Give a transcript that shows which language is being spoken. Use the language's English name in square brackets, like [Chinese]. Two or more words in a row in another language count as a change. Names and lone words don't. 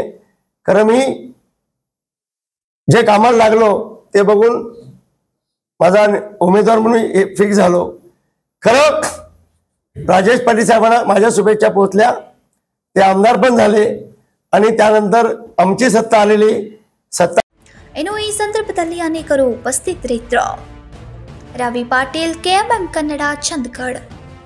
[Marathi] खरं मी जे कामाला लागलो ते बघून माझा उमेदवार म्हणून फिक्स झालो. खरं राजेश पाटील साहेबांना माझ्या शुभेच्छा पोहोचल्या, ते आमदार पण झाले आणि त्यानंतर आमची सत्ता आलेली सत्ता. [Kannada] ಇನ್ನು ಈ ಸಂದರ್ಭದಲ್ಲಿ ಅನೇಕರು ಉಪಸ್ಥಿತರಿದ್ದರು. ರವಿ ಪಾಟೀಲ್, KMM ಕನ್ನಡ, ಚಂದಗಡ್.